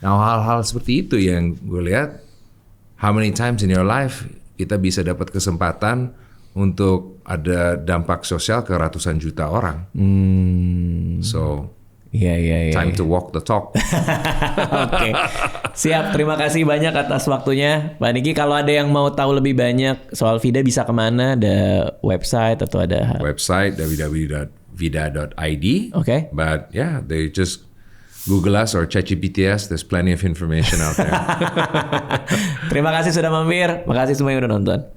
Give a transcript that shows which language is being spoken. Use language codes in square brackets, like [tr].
[id] Nah hal-hal seperti itu yang gue lihat, [en] how many times in your life [id] kita bisa dapat kesempatan untuk ada dampak sosial ke ratusan juta orang. [en] So, time to walk the talk. [id] Oke. Siap, terima kasih banyak atas waktunya Pak Niki. Kalau ada yang mau tahu lebih banyak soal Vida bisa kemana? Ada website atau ada Website www.vida.id. Oke. [en] But yeah, they just Google us or ChatGPT us. There's plenty of information out there. [id] Terima kasih sudah mampir. Makasih semua yang udah nonton.